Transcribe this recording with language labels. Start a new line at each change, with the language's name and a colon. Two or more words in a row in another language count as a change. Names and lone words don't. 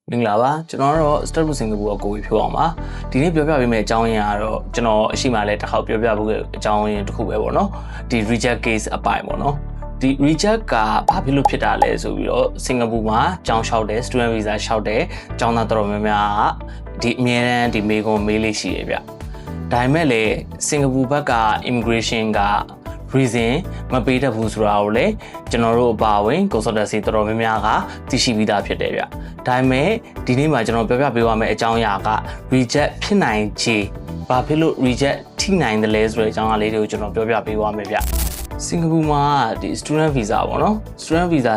Burmese: မင်္ဂလာပါကျွန်တော်ကတော့ Start to Singapore ကိုကိုဖြိုးအောင်ပါဒီနေ့ပြောပြပေးမယ့်အကြောင်းရင်းကတော့ကျွန်တော်အရှိမလဲတစ်ခေါက်ပြောပြဖို့အကြောင်းရင်းတစ်ခုပဲပေါ့နော်ဒီ
English: reject case
Burmese: အ ပိုင်းပေါ့နော်ဒီ reject ကဘာဖြစ်လို့ဖြစ်တာလဲဆိုပြီးတော့စင်ကာပူမှာကျောင်းလျှောက်တယ်
English: student visa
Burmese: လျှောက်တယ်ကျောင်းသားတော်တော်များ များကဒီအမြဲတမ်းဒီမေကွန်မေးလေးရှိရဗျဒါပေမဲ့လေစင်ကာပူဘက်က immigration ကreason မပေးတတ်ဘူးဆိုတာကိုလည်းကျွန်တော်တို့အပါအဝင် consultancy တော်တော်များများကသိရှိပြီးသားဖြစ်တယ်ဗျ။ဒါပေမဲ့ဒီနေ့မှာကျွန်တော်ပြောပြပေးရမယ့်အကြောင်းအရာက reject ဖြစ်နိုင်ခြေဘာဖြစ်လို့ reject ထိနိုင်တယ်လဲဆိုတဲ့အကြောင်းအရာလေးတွေကိုကျွန်တော်ပြောပြပေးသွားမယ်ဗျ။စင်ကာပူမှာဒီ
English: student visa
Burmese: ပေါ့နော်
English: student visa